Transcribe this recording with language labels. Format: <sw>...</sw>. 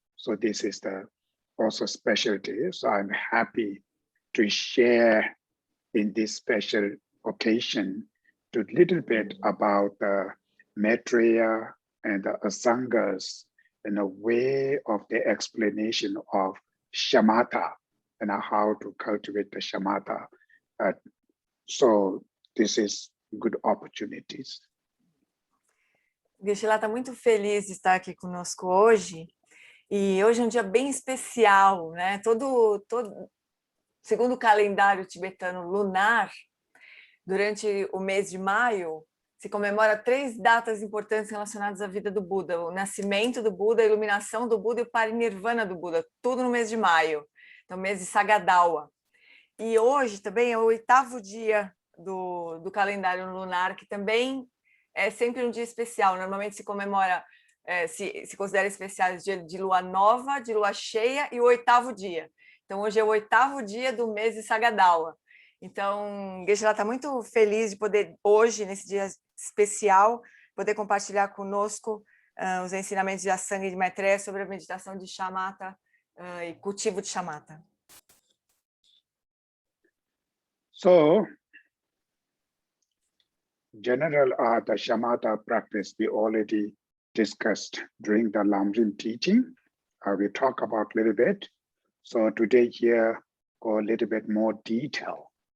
<en>So this is the also special day. So I'm happy to share in this special occasion to a little bit about the Maitreya and the Asangas in a way of the explanation of Shamatha and how to cultivate the Shamatha. So this is good opportunities.</en> <pt>Geshe está muito feliz de estar aqui conosco hoje. E hoje é um dia bem especial, né? Segundo o calendário tibetano lunar, durante o mês de maio, se comemora 3 datas importantes relacionadas à vida do Buda: o nascimento do Buda, a iluminação do Buda e o parinirvana do Buda, tudo no mês de maio. Então, mês de Sagadawa. E hoje também é o 8º dia do calendário lunar, que também é sempre um dia especial. Normalmente se comemora, se considera especial o dia de lua nova, de lua cheia e o 8º dia. Então, hoje é o 8º dia do mês de Sagadawa. Então, Geshe está muito feliz de poder, hoje, nesse dia especial, poder compartilhar conosco os ensinamentos de Asanga e de Maitreya sobre a meditação de Shamatha e cultivo de Shamatha.</pt> <en>So, general the Shamatha practice we already discussed during the Lamrim teaching. We talk about a little bit. So today here, go a little bit more detail.</en>